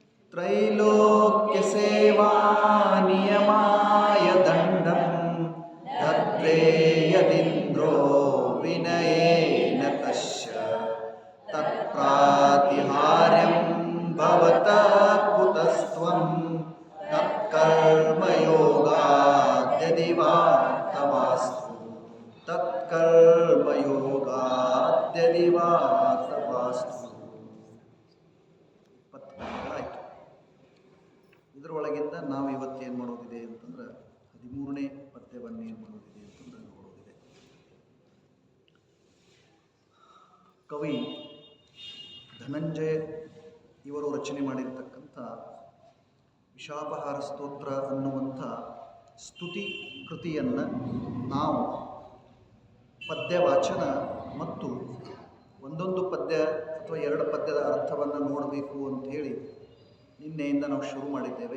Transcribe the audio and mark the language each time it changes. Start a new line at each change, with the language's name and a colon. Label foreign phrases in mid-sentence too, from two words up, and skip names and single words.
Sanskrit: ತ್ರೈಲೋಕ್ಯ ಸೇವಾ ನಿಯಮಾಯ ದಂಡಂ ದದ್ರೇಯದಿಂದ್ರೋ ವಿನಯೇನ ತಸ್ಯ ತತ್ಪ್ರಾತಿಹಾರ್ಯಂ ಭವತಃ ಕುತಸ್ತ್ವಂ ತತ್ಕರ್ಮಯೋಗಾದ್ಯದಿ ವಾ ತವಾಸ್ತು ತತ್ಕರ್ಮಯೋಗಾದ್ಯದಿ ವಾ ತವಾಸ್ತು.
Kannada: 20 ಆಯಿತು. ಇದರೊಳಗಿಂದ ನಾವು ಇವತ್ತು ಏನು ಮಾಡೋದಿದೆ ಅಂತಂದ್ರೆ 13ನೇ ಪದ್ಯವನ್ನು ಏನು ಮಾಡೋದಿದೆ ಅಂತಂದ್ರೆ ನೋಡೋದಿದೆ. ಕವಿ ಧನಂಜಯ ಇವರು ರಚನೆ ಮಾಡಿರ್ತಕ್ಕಂಥ ವಿಷಾಪಹಾರ ಸ್ತೋತ್ರ ಅನ್ನುವಂಥ ಸ್ತುತಿ ಕೃತಿಯನ್ನು ನಾವು ಪದ್ಯ ವಾಚನ ಮತ್ತು ಒಂದೊಂದು ಪದ್ಯ ಅಥವಾ 2 ಪದ್ಯದ ಅರ್ಥವನ್ನು ನೋಡಬೇಕು ಅಂಥೇಳಿ ನಿನ್ನೆಯಿಂದ ನಾವು ಶುರು ಮಾಡಿದ್ದೇವೆ.